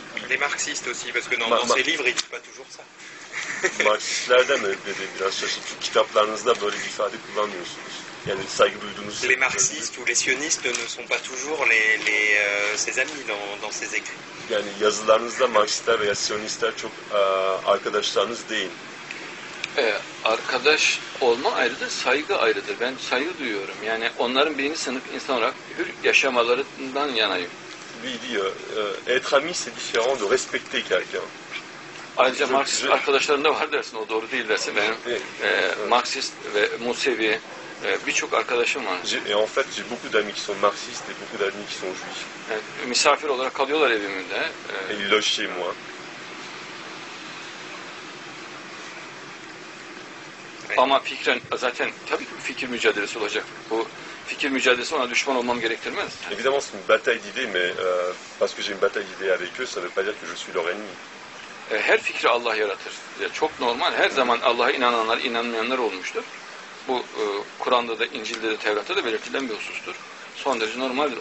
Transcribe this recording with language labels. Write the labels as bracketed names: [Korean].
[French] les marxistes aussi, parce que dans ces livres, ils ne disent pas toujours ça. [Turkish] Marksistlerden mi biraz şaşırtıcı kitaplarınızda böyle bir ifade kullanmıyorsunuz? Yani saygı duyduğunuz... [French] Les marxistes ou les sionistes ne sont pas toujours ses amis dans ses écrits. [Turkish] Yani yazılarınızda Marksistler veya Siyonistler çok arkadaşlarınız değil. Arkadaş olma ayrıdır, saygı ayrıdır. Ben saygı duyuyorum. Yani onların birinci sınıf insan olarak hür yaşamalarından yanayım. [French] Lui dit, être ami c'est différent de respecter quelqu'un. [Turkish] Ayrıca Marksist arkadaşlarım da var dersin, o doğru değil dersin. Benim Marksist ve Musevi birçok arkadaşım var. [French] Et en fait, j'ai beaucoup d'amis qui sont marxistes et beaucoup d'amis qui sont juifs. [Turkish] Misafir olarak kalıyorlar evimde. [French] Et ils logent chez moi. [Turkish] Ama fikren zaten tabii ki fikir mücadelesi olacak. Bu fikir mücadelesi ona düşman olmam gerektirmez. [French] Évidemment, c'est une bataille d'idées, mais parce que j'ai une bataille d'idées avec eux, ça ne veut pas dire que je suis leur ennemi. [Turkish] Her fikri Allah yaratır. Çok normal. Her zaman Allah'a inananlar, inanmayanlar olmuştur. Bu Kur'an'da da, İncil'de de, Tevrat'ta da belirtilen bir husustur. Son derece normaldir.